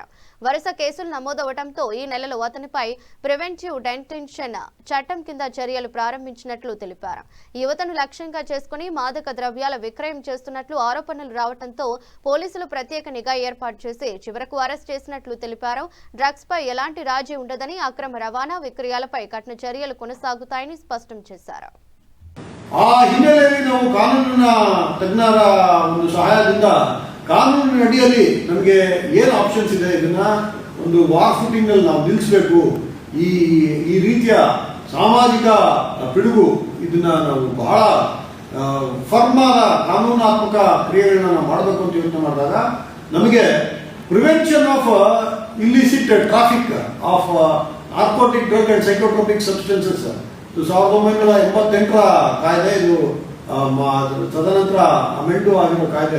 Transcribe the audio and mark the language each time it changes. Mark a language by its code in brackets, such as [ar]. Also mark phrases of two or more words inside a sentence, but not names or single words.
[te] వరుస కేసులు నమోదవడంతో ఈ నెలలో అతనిపై [en] preventive detention [te] చట్టం కింద చర్యలు ప్రారంభించినట్లు తెలిపారు. యువతను లక్ష్యంగా చేసుకుని మాదక ద్రవ్యాల విక్రయం చేస్తున్నట్లు ఆరోపణలు రావడంతో పోలీసులు ప్రత్యేక నిఘా ఏర్పాటు చేసి చివరకు అరెస్ట్ చేసినట్లు తెలిపారు. డ్రగ్స్ పై ఎలాంటి రాజీ ఉండదని, అక్రమ రవాణా విక్రయాలపై కఠిన చర్యలు కొనసాగుతాయని స్పష్టం చేశారు. [kn] ಆ ಹಿನ್ನೆಲೆಯಲ್ಲಿ ನಾವು ಕಾನೂನಿನ ತಜ್ಞರ ಒಂದು ಸಹಾಯದಿಂದ ಕಾನೂನಿನ ಅಡಿಯಲ್ಲಿ ನಮಗೆ ಏನು ಆಪ್ಷನ್ಸ್ ಇದೆ, ಇದನ್ನ ಒಂದು [en] war footing [kn] ಅಲ್ಲಿ ನಾವು ನಿಲ್ಲಿಸಬೇಕು. ಈ ರೀತಿಯ ಸಾಮಾಜಿಕ ಪಿಡುಗು ಇದನ್ನ ನಾವು ಬಹಳ ಫರ್ಮ್ ಆದ ಕಾನೂನಾತ್ಮಕ ಕ್ರಿಯೆಗಳನ್ನ ನಾವು ಮಾಡಬೇಕು ಅಂತ ಯೋಚನೆ ಮಾಡಿದಾಗ ನಮಗೆ [en] prevention of illicit traffic of narcotic drug and psychotropic substances [kn] 1988ರ ಕಾಯ್ದೆ, ಇದು ತದನಂತರ ಅಮೆಂಡು ಆಗಿರೋ ಕಾಯ್ದೆ.